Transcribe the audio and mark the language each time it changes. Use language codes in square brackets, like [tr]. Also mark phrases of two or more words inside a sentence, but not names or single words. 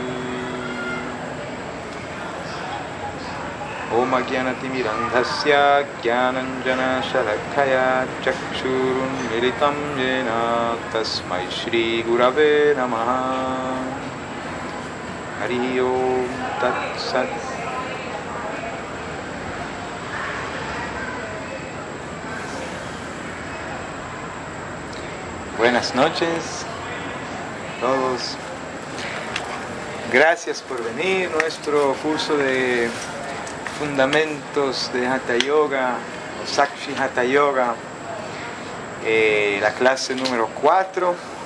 [sa] ॐ अज्ञानतिमिरान्धस्य ज्ञानाञ्जन शलाकया चक्षुरुन्मीलितं येन तस्मै श्री गुरवे नमः. हरि ॐ तत् सत्. [es] Buenas noches a todos. Gracias por venir. Nuestro curso de fundamentos de Hatha Yoga, o Sakshi Hatha Yoga, la clase número 4.